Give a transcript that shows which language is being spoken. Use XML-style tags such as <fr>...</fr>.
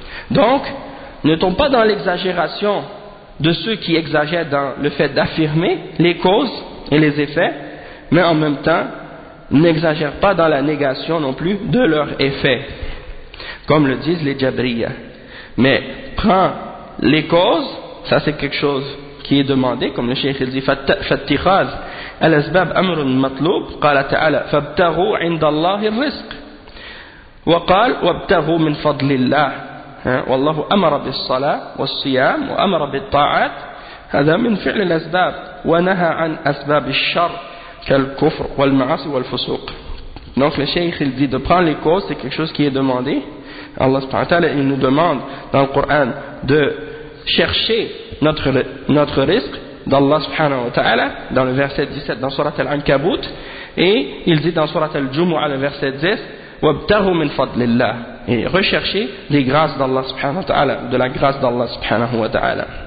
<fr>Donc, ne tombe pas dans l'exagération de ceux qui exagèrent dans le fait d'affirmer les causes et les effets, mais en même temps, n'exagère pas dans la négation non plus de leurs effets, comme le disent les Jabriyas. Mais prends les causes, ça c'est quelque chose qui est demandé, comme le cheikh dit,</fr> <ar>fattikhaz al-asbab amrun matloub, qala ta'ala, fabtaghu inda Allahi rizq. وقال وابتغوا من فضل الله والله أمر بالصلاة والصيام وأمر بالطاعات هذا من فعل الأسباب ونهى عن أسباب الشر كالكفر والمعاصي والفسوق.</ar> <fr>Donc le cheikh il dit de prendre les causes, c'est quelque chose qui est demandé. Allah subhanahu wa ta'ala il nous demande dans le Coran de chercher notre risque d'Allah subhanahu wa ta'ala dans le verset 17 dans sourate Al-Ankabut, et il dit dans sourate Al-Jumu'ah le verset 10</fr> <ar>وابتغوا من فضل الله</ar> <fr>et recherchez les grâces d'Allah subhanahu wa ta'ala, de la grâce d'Allah subhanahu wa ta'ala.</fr>